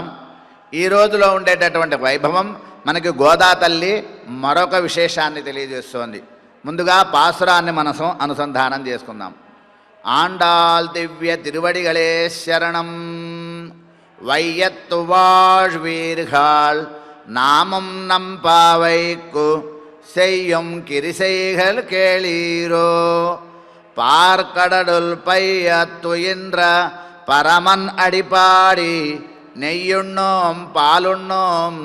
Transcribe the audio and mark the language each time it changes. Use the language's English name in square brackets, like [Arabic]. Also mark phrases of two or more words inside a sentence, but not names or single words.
[Telugu] ఈ రోజులో ఉండేటటువంటి వైభవం మనకి గోదా తల్లి మరొక విశేషాన్ని తెలియజేస్తోంది. ముందుగా పాసురాన్ని మనసు అనుసంధానం చేసుకుందాం. [Tamil] ஆண்டாள் திவ்ய திருவடிகளே சரணம். వైయత్తు வாழ்வீர்கள் நாமம் நம்பாவைக்கு செய்யும் கிரிசைகள் கேளீரோ. பார்க்கடலுள் பையத்துயின்ற பரமன் அடிப்பாடி நெய்யுண்ணோம் பாலுண்ணோம்